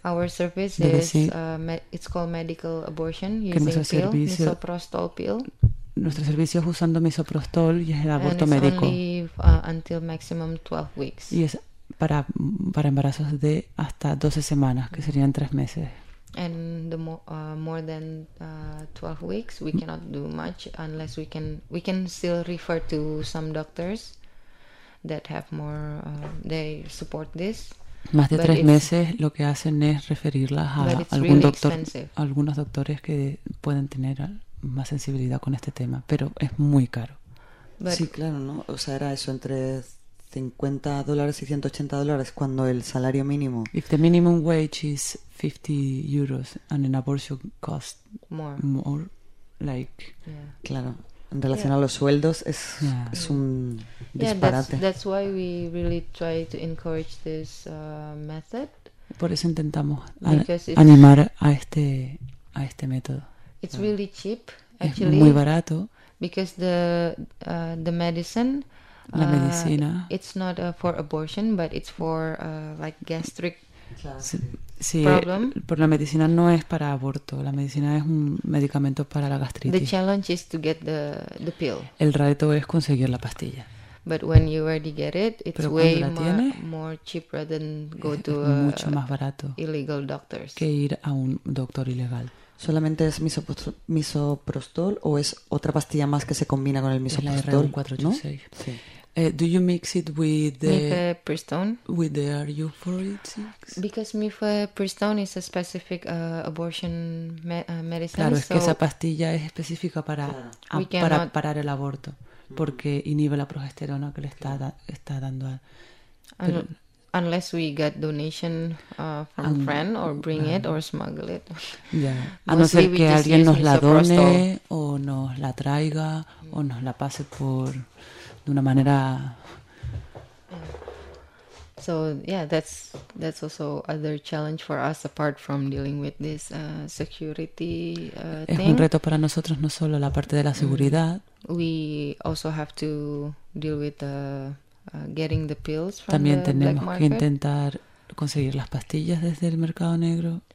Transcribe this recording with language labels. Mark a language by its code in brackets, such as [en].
[en] our service [es] de decir, [en] is it's called medical abortion using misoprostol pill. [es] Nuestro servicio es usando misoprostol y es el aborto médico. [en] And it's only until maximum 12 weeks. Yes. [es] Para embarazos de hasta 12 semanas, que serían 3 meses. [en] And the more than 12 weeks, we cannot do much unless we can still refer to some doctors that have more they support this. [es] Más de 3 meses lo que hacen es referirlas a algún doctor, algunos doctores que pueden tener más sensibilidad con este tema, pero es muy caro. Sí, claro, ¿no? O sea, era eso entre $50 y $180 cuando el salario mínimo. [en] If the minimum wage is 50 euros and an abortion costs more, like. Yeah. [es] Claro, en relación a los sueldos es un disparate. [en] Yeah, that's why we really try to encourage this method. [es] Por eso intentamos animar a este método. [en] It's really cheap, actually. [es] Es muy barato. [en] Because the medicine. [es] La medicina. [en] It's not for abortion, but it's for like gastric [es] problem. Pero la medicina no es para aborto. La medicina es un medicamento para la gastritis. [en] The challenge is to get the pill. [es] El reto es conseguir la pastilla. [en] But when you already get it, it's way more cheaper than go to [es] mucho más barato [en] illegal doctors. [es] Que ir a un doctor ilegal. ¿Solamente es misoprostol o es otra pastilla más que se combina con el misoprostol? Es la R486. ¿No? Sí. [en] Do you mix it with the... Mifepristone. With the RU486? Because mifepristone is a specific abortion medicine. [es] Claro, [en] so [es] es que esa pastilla es específica para parar el aborto. Porque inhibe la progesterona que le está dando a... [en] Unless we get donation from a friend or bring it or smuggle it. Yeah. [es] A no ser que alguien nos la done o nos la traiga o nos la pase por de una manera. [en] So yeah, that's also other challenge for us apart from dealing with this security thing. [es] Es un reto para nosotros no solo la parte de la seguridad. [en] We also have to deal with the getting the pills from [es] también [en] the [es] tenemos [en] black market. [es] Que intentar conseguir las pastillas desde el mercado negro.